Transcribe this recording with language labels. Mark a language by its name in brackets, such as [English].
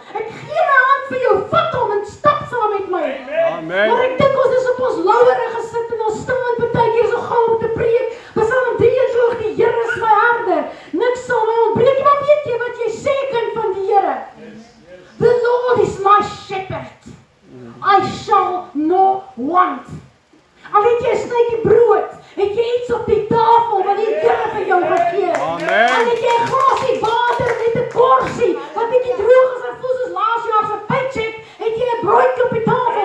[Afrikaans] Ek gee my hand vir jou, vat hom en stap saam met my. Amen. Maar ek dink ons is op ons lauwere gesit en ons staan partykeer so gou om te preek. Psalm 23, die Here is my herder. Niks sal my ontbreek. Maar weet jy wat jy sê, kind van die Here? [English] The Lord is my shepherd. I shall not want. [Afrikaans] Al het jy 'n snytjie brood, het jy iets op die tafel wat die Here vir jou gegee het. Amen. Al het jy 'n glasie water met 'n korsie wat bietjie droog is en voel soos laas jaar se paycheck, het jy 'n broodjie op die tafel.